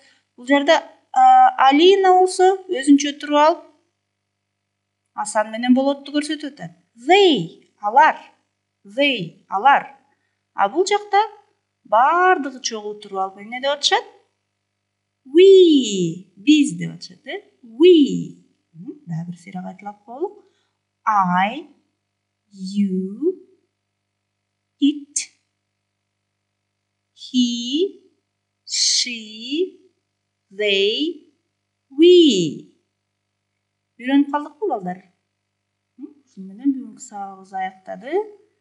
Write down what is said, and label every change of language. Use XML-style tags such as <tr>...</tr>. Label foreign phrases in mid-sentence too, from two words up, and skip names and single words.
<ky>Бул жерде Алина болсо өзүнчө туруп алып Асан менен Болотту көрсөтүп атат. They, алар. They, алар. А бул жакта бардыгы чогуу туруп алып эмне деп атышат? We, биз деп атышат, We. Дагы бир сыйра кайталап коелук.</ky> <en>I, you, it, he, she, they, we.</en> <ky>Үйрөнүп калдыкпы балдар? Ушуну менен бүгүнкү сабагыбыз аяктады.</ky>